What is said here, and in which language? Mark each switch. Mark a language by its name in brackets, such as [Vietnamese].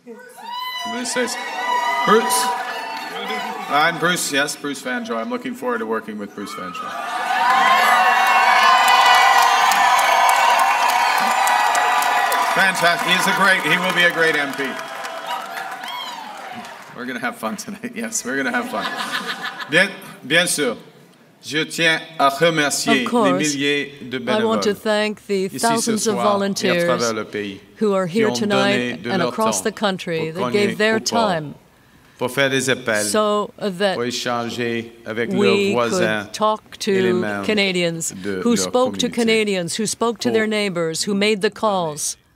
[English] I'm going to say, Bruce. I'm Bruce, yes, Bruce Vanjo. I'm looking forward to working with Bruce Vanjo. Fantastic. He will be a great MP. We're going to have fun tonight. Yes, we're going to have fun. [French] Bien sûr. Je tiens à remercier les milliers de bénévoles. [English] I want to thank the thousands of volunteers who are here tonight and across the country that gave their time so that we could talk to Canadians, who spoke to Canadians, who spoke to their neighbors, who made the calls.